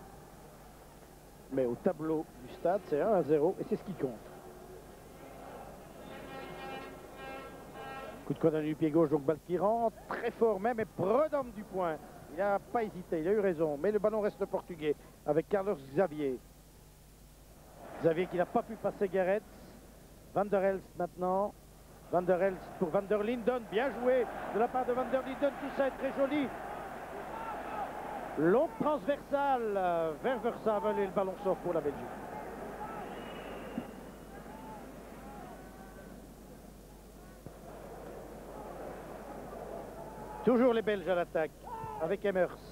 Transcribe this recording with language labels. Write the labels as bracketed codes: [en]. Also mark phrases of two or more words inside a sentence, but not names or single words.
[fr] Mais au tableau du stade, c'est 1-0 et c'est ce qui compte. Coup de coin d'un du pied gauche, donc balle qui rentre. Très fort même et prud'homme du point. Il n'a pas hésité, il a eu raison. Mais le ballon reste portugais avec Carlos Xavier. Xavier qui n'a pas pu passer Gerets. Van der Elst maintenant. Van der Elst pour Van der Linden. Bien joué de la part de Van der Linden. Tout ça est très joli. Longue transversale vers Versavel et le ballon sort pour la Belgique. Toujours les Belges à l'attaque avec Emmers.